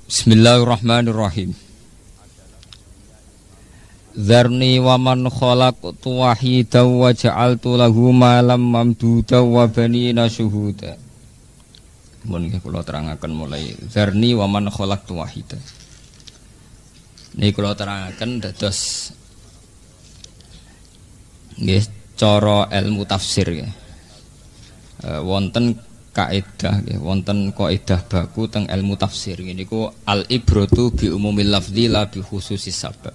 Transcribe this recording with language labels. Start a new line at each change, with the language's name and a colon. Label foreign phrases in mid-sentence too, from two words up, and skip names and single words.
Arabic: بسم الله الرحمن الرحيم. ذرني ومن خلقت وحيدا وجعلت له مالا ممدودا وبنين شهودا.
Javanese: Mun kula terangaken mulai
Arabic: ذرني ومن خلقت وحيدا.
Javanese: Niki kula terangaken dados nggih cara ilmu tafsir nggih. Wonten kaidah nggih, wonten kaidah baku teng ilmu tafsir niku
Arabic: العبرة بعموم اللفظ لا بخصوص السبب.